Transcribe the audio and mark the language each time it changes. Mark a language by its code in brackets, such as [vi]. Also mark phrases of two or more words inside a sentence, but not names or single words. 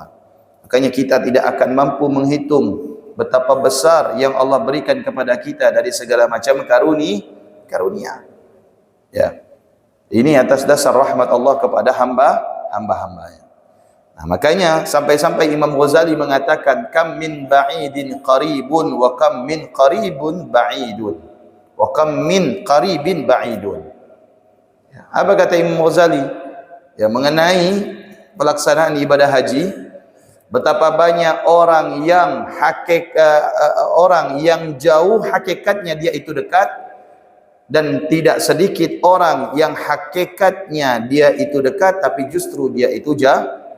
[id] Makanya kita tidak akan mampu menghitung betapa besar yang Allah berikan kepada kita dari segala macam karunia. Ya. Ini atas dasar rahmat Allah kepada hamba-hambanya. Nah, makanya sampai-sampai Imam Ghazali mengatakan [ar] كم من بعيد قريب وكم من قريب بعيد وكم من قريب بعيد. [id] Ya, apa kata Imam Ghazali? Ya, mengenai pelaksanaan ibadah haji, betapa banyak orang yang jauh hakikatnya dia itu dekat, dan tidak sedikit orang yang hakikatnya dia itu dekat tapi justru dia itu jauh.